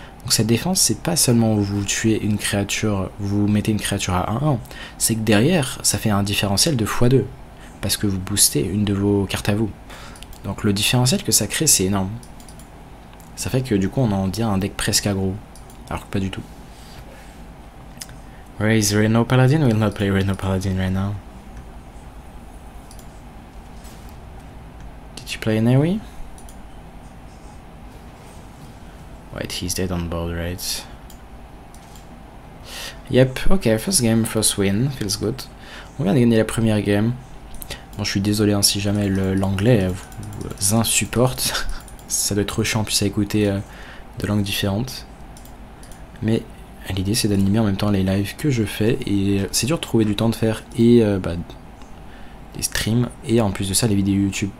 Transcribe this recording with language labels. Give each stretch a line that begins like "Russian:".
French: Donc cette défense, c'est pas seulement où vous tuez une créature, vous mettez une créature à 1-1, c'est que derrière, ça fait un différentiel de x2, parce que vous boostez une de vos cartes à vous. Donc le différentiel que ça crée, c'est énorme. Ça fait que du coup, on en dit un deck presque aggro, alors que pas du tout.
English: Where is Reno Paladin? We'll not play Reno Paladin right now. Did you play Nawi? Wait, he's dead on board, right? Yep, ok, first game, first win, feels good.
French: On vient de gagner la première game. Bon, je suis désolé hein, si jamais l'anglais vous insupporte. Ça doit être trop chiant en plus à écouter de langues différentes. Mais l'idée c'est d'animer en même temps les lives que je fais. Et c'est dur de trouver du temps de faire et des streams et en plus de ça les vidéos YouTube.